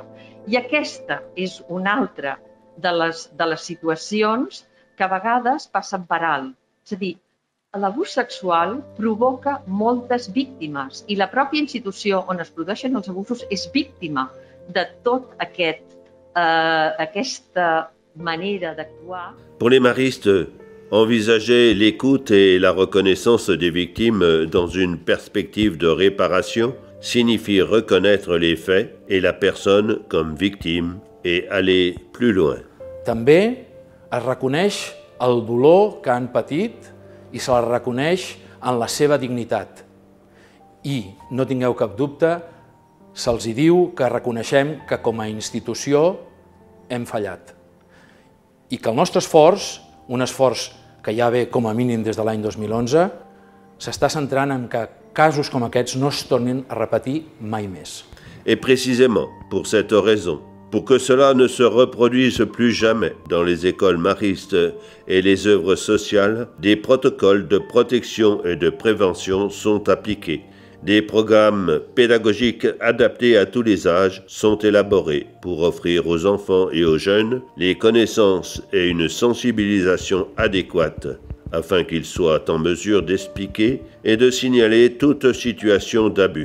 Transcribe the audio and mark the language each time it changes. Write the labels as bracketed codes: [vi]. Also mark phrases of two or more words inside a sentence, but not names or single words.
[ca] I aquesta és una altra de les situacions que a vegades passen per alt. És a dir, l'abús sexual provoca moltes víctimes i la pròpia institució on es produeixen els abusos és víctima de tot aquesta manera d'actuar. [fr] Pour les maristes, envisager l'écoute et la reconnaissance des victimes dans une perspective de réparation signifie reconnaître les faits et la personne comme victime et aller plus loin. [ca] També es reconeix el dolor que han patit i se la reconeix en la seva dignitat. I, no tingueu cap dubte, se'ls diu que reconeixem que com a institució hem fallat. I que el nostre esforç, un esforç que ja ve com a mínim des de l'any 2011, s'està centrant en que casos com aquests no es tornin a repetir mai més. [fr] Et précisément, pour cette raison, pour que cela ne se reproduise plus jamais dans les écoles maristes et les œuvres sociales, des protocoles de protection et de prévention sont appliqués. Des programmes pédagogiques adaptés à tous les âges sont élaborés pour offrir aux enfants et aux jeunes les connaissances et une sensibilisation adéquate afin qu'ils soient en mesure d'expliquer et de signaler toute situation d'abus.